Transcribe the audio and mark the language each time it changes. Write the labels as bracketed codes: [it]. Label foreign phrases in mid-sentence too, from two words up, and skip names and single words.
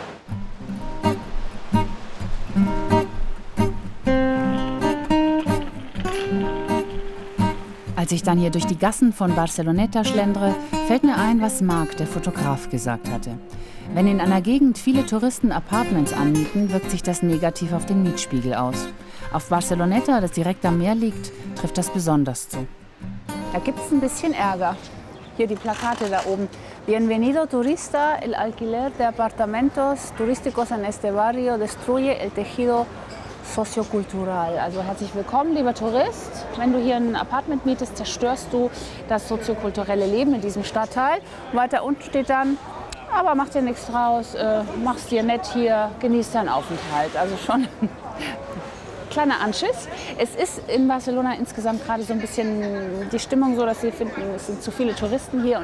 [de] Als ich dann hier durch die Gassen von Barceloneta schlendere, fällt mir ein, was Marc, der Fotograf, gesagt hatte. Wenn in einer Gegend viele Touristen Apartments anmieten, wirkt sich das negativ auf den Mietspiegel aus. Auf Barceloneta, das direkt am Meer liegt, trifft das besonders zu. Da gibt es ein bisschen Ärger. Hier die Plakate da oben. [es] Bienvenido turista, el alquiler de apartamentos turísticos en este barrio destruye el tejido soziokultural. [de] Also herzlich willkommen, lieber Tourist. Wenn du hier ein Apartment mietest, zerstörst du das soziokulturelle Leben in diesem Stadtteil. Weiter unten steht dann, Aber mach dir nichts draus, mach's dir nett hier, genieß deinen Aufenthalt. Also schon ein kleiner Anschiss. Es ist in Barcelona insgesamt gerade so ein bisschen die Stimmung so, dass sie finden, es sind zu viele Touristen hier.